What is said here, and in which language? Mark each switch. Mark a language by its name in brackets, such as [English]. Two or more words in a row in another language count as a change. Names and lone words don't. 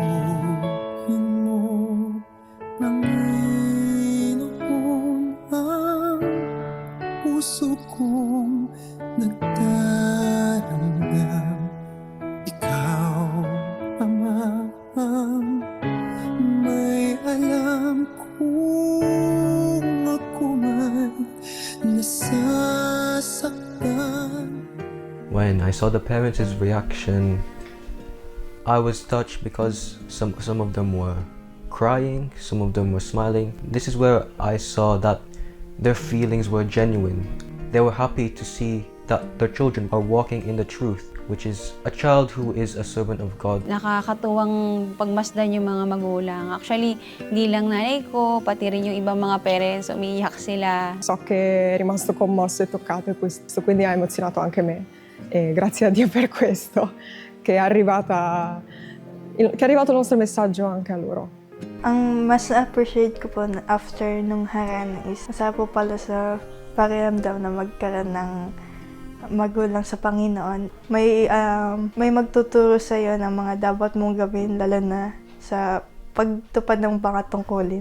[Filipino] Puso kong nagtaramdam, ikaw, Ama, may alam kung ako man nasasaktan. [English] When I saw the parents' reaction, I was touched because some of them were crying, some of them were smiling. This is where I saw that their feelings were genuine. They were happy to see that their children are walking in the truth, which is a child who is a servant of God. [Filipino] Nakakatuwang pagmasdan yung mga magulang. Actually, hindi lang nanay ko, pati rin yung ibang mga parents, umiiyak sila. [Italian] So che è rimasto commosso e toccato e questo quindi ha emozionato anche me. E grazie a Dio per questo, che è arrivato il nostro messaggio anche a loro. [Filipino] Ang mas appreciate ko po after nung harana is masarap po pala sa pakiramdam na magkaroon ng magulang sa Panginoon. May magtuturo sa iyo ng mga dapat mong gawin, lalo na sa pagtupad ng mga tungkulin.